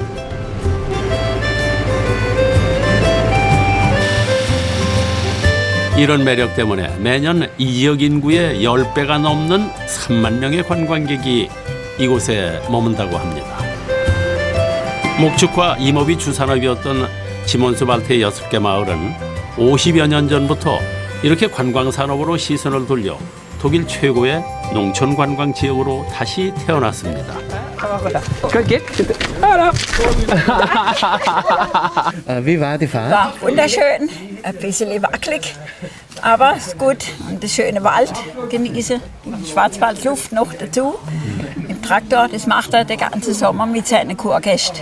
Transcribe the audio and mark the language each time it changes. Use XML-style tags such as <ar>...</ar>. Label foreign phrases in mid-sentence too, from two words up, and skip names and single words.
<ko>이런 매력 때문에 매년 이 지역 인구의 10배가 넘는 3만 명의 관광객이 이곳에 머문다고 합니다. 목축과 임업이 주산업이었던 지몬스발트의 6개 마을은 50여 년 전부터 이렇게 관광산업으로 시선을 돌려 독일 최고의 농촌 관광 지역으로 다시 태어났습니다.</ko> <de>Wie war die Fahrt? War wunderschön, ein bisschen wackelig, aber ist gut. Und das schöne Wald genieße, die Schwarzwaldluft noch dazu. Im Traktor, das macht er den ganzen Sommer mit seinen Kurgästen.</de>